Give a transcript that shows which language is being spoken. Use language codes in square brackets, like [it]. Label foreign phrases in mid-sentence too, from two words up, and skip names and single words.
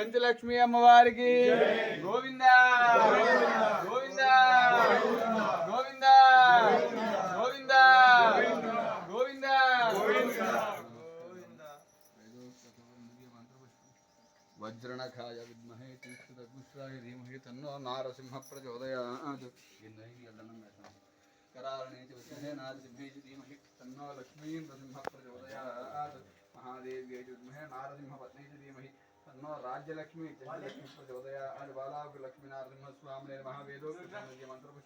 [te] రాజ్యలక్ష్మి అమ్మవారికి [sa] గోవింద గోవింద గోవింద గోవింద గోవింద వజ్రణఖాయ విద్మహే తీర్థదగ్ముష్రాయ ధీమహి తన్నో నారసింహ ప్రచోదయాత్ करारणे च विद्महे नारसिंहे च धीमहि तन्नो लक्ष्मीं नृसिंहः प्रचोदयात् महादेव्यै च विद्महे नारसिंहपत्न्यै च धीमहि तन्नो राज्यलक्ष्मी च लक्ष्मी प्रचोदयात् बालाग्रलक्ष्मी नारसिंहस्वामिने नमः वेदोक्तमन्त्रपुष्प